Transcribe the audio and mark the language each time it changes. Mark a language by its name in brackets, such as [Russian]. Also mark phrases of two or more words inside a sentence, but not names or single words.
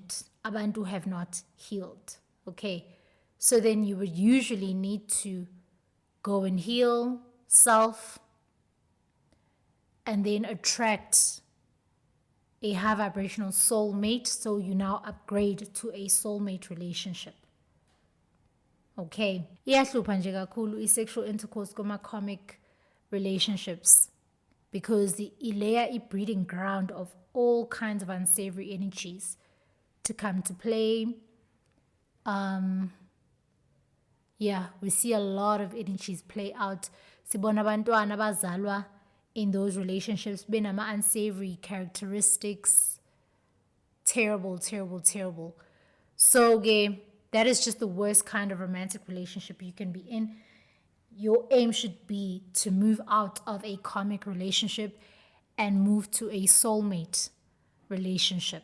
[English] Abantu have not healed. Okay. So then you would usually need to go and heal self and then attract a high vibrational soulmate. So you now upgrade to a soulmate relationship. Okay. [Zulu] Iyahlupha nje kakhulu [English] i-sexual intercourse kuma-karmic relationships, because the layer a breeding ground of all kinds of unsavory energies to come to play. We see a lot of energies play out. [Zulu] Sibona abantwana abazalwa [English] in those relationships [Zulu] benama [English] unsavory characteristics. Terrible. So that is just the worst kind of romantic relationship you can be in. your aim should be to move out of a karmic relationship and move to a soulmate relationship.